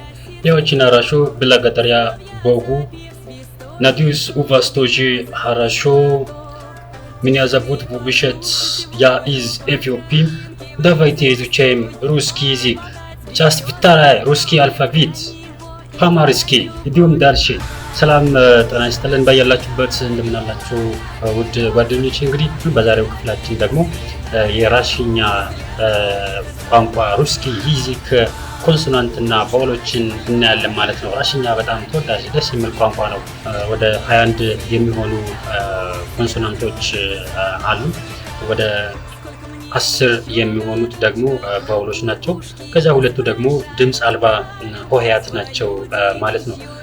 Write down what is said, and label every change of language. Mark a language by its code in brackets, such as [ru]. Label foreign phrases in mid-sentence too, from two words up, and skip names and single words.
[ru] Я очень хорошо, благодаря Богу. Надеюсь, у вас тоже хорошо. Меня зовут Вубишет, я из Эфиопии. Давайте изучаем русский язык. Часть вторая, русский алфавит. [am] По-амሃርски እንዲሁም ዳርሼ ሰላም ጤና ይስጥልን ባያላችሁበት እንደምን አላችሁ ውድ ጓደኞቼ። እንግዲህ በዛሬው ክፍላችን ደግሞ የራሽኛ ቋንቋ [ru] русский язык [am] ኮንሶናንትና ቫውሎችን እናያለን ማለት ነው። ራሽኛ በጣም ተወዳጅ ደስ የሚል ቋንቋ ነው። ወደ 21 የሚሆኑ ኮንሶናንቶች አሉ። ወደ 10 የሚሆኑት ደግሞ ቫውሎች ናቸው። ከዛ ሁለቱ ደግሞ ድምጽ አልባ ሆሄያት ናቸው ማለት ነው።